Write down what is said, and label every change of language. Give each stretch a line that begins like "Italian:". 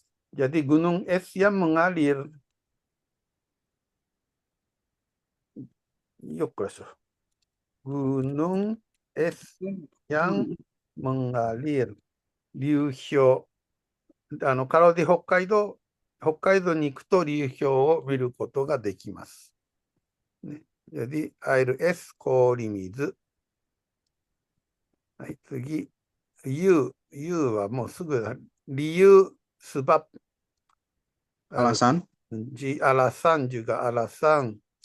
Indonesian: Jadi gunung es yang mengalir. Yokoso. Gunung es yang mengalir.
Japanese: Ryu Hyo.
Indonesian: Kalau di Hokkaido
Japanese: に行くと流氷を見ることができます。
Indonesian: ね、jadi air es 氷水。
Japanese: はい、次。U はもうすぐだ。理由、sebab.
Indonesian: Alasan. Alasan juga alasan.